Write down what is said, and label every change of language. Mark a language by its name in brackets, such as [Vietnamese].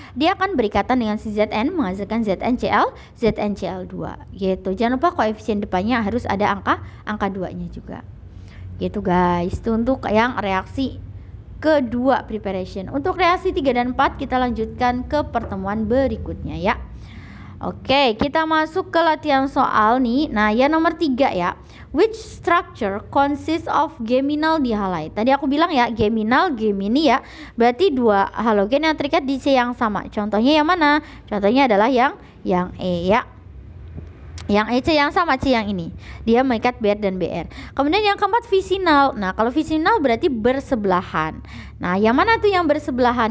[Indonesian] Dia akan berikatan dengan si Zn menghasilkan ZnCl2 gitu. Jangan lupa koefisien depannya harus ada angka 2-nya juga. Gitu guys. Itu untuk yang reaksi kedua preparation. Untuk reaksi 3 dan 4 kita lanjutkan ke pertemuan berikutnya ya. Oke, kita masuk ke latihan soal nih. Nah, yang nomor 3 ya. [English] Which structure consists of geminal dihalide? [Indonesian] Tadi aku bilang ya, gemini ya. Berarti 2 halogen yang terikat di C yang sama. Contohnya yang mana? Contohnya adalah yang E ya. Yang EC yang sama C yang ini, dia mengikat BR dan BR. Kemudian yang keempat visinal. Nah kalau visinal berarti bersebelahan. Nah yang mana tuh yang bersebelahan?